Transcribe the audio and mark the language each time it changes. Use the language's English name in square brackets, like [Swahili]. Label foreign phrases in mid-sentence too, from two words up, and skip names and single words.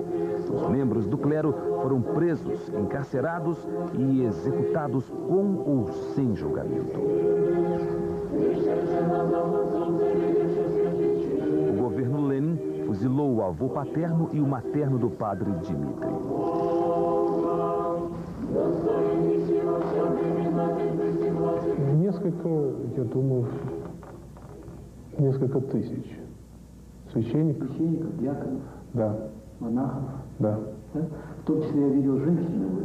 [Portuguese] Os membros do clero foram presos, encarcerados e executados com ou sem julgamento. O governo Lenin fuzilou o avô paterno e o materno do padre Dmitri. [Russian] Несколько тысяч священников. Священников, диаконов? Да. Монахов? Да. В том числе, я видел, женщины были?